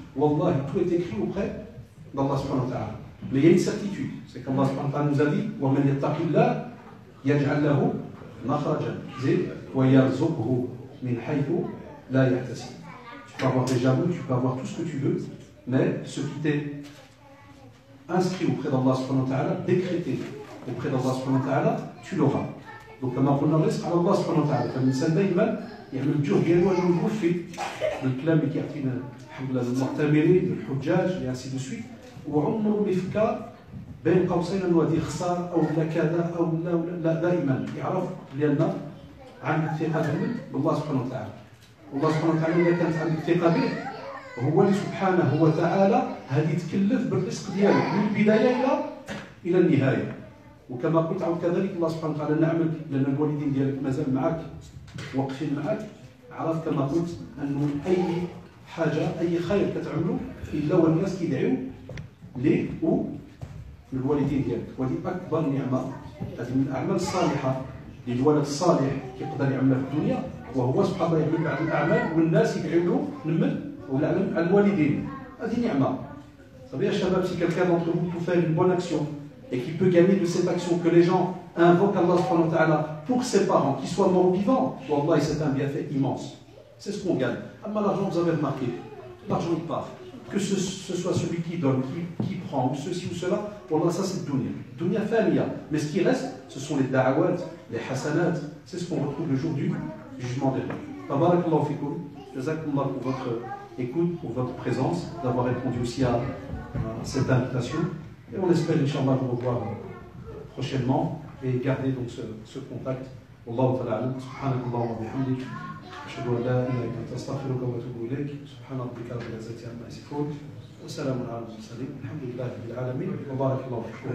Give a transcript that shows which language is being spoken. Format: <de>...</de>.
<fr>Wallah, tout est écrit auprès d'Allah subhanahu wa ta'ala. Mais il y a une certitude, c'est qu'Allah subhanahu wa ta'ala nous a dit</fr> <ar>وَمَنْ يَتَّقِ اللَّهَ يَجْعَلْ لَهُ مَخْرَجًا وَيَرْزُقْهُ مِنْ حَيْثُ لَا يَحْتَسِبُ.</ar> <fr>Tu peux avoir des jaloux, tu peux avoir tout ce que tu veux, mais ce qui t'est inscrit auprès d'Allah subhanahu wa ta'ala, décrété auprès d'Allah subhanahu wa ta'ala, tu l'auras.</fr> <ar>Donc كما قلنا الرزق على الله سبحانه وتعالى، فالإنسان دائما يعمل الجهد ديالو أنه يوفي بالكلام اللي كيعطينا الحمد لله المعتمرين الحجاج</ar> <fr>et ainsi de suite،</fr> <ar>وعمره ما يفكر بين قوسين انه هذه خساره او لا كذا او لا دائما يعرف لان عندك ثقه بالله سبحانه وتعالى. والله سبحانه وتعالى اذا كانت عندك ثقه به هو اللي سبحانه وتعالى هذه يتكلف بالرزق ديالك من البدايه الى النهايه. وكما قلت عاود كذلك الله سبحانه وتعالى نعمل لان الوالدين ديالك مازال معك واقفين معك، عرف كما قلت انه اي حاجه اي خير كتعملوا الا والناس كيدعيو ليه للوالدين ديالك، وهذه اكبر نعمه. هذه من الاعمال الصالحه للولد الصالح يقدر يعملها في الدنيا، وهو سبحان الله يعمل بعض الاعمال والناس يدعيو له نمل ولا على الوالدين. هذه نعمه. صافي يا شباب،</ar> <fr>si quelqu'un d'entre vous peut faire une bonne action et qui peut gagner de cette action, que les gens invoquent Allah subhanahu wa ta'ala pour ses parents, qu'ils soient morts ou vivants, wallah, c'est un bienfait immense. C'est ce qu'on gagne. Amma l'argent, vous avez remarqué, l'argent il part. Que ce soit celui qui donne, qui prend, ou ceci ou cela, wallah, ça c'est dunya. Dunya familia. Mais ce qui reste, ce sont les da'awat, les hasanat. C'est ce qu'on retrouve le jour du jugement dernier.</fr> <ar>Tabarakallahu fikoum.</ar> <fr>Jazakumullah pour votre écoute, pour votre présence, d'avoir répondu aussi à cette invitation. Et on espère, Inch'Allah, vous revoir prochainement et garder donc ce contact.</fr> <ar>Wallahu ta'ala, subhanakallah wa bihamdik. أشهد أن لا إله إلا أنت أستغفرك وأتوب إليك. سبحان ربك رب العزة عما يصفون وسلام على المرسلين والحمد لله رب العالمين وبارك الله فيكم.</ar>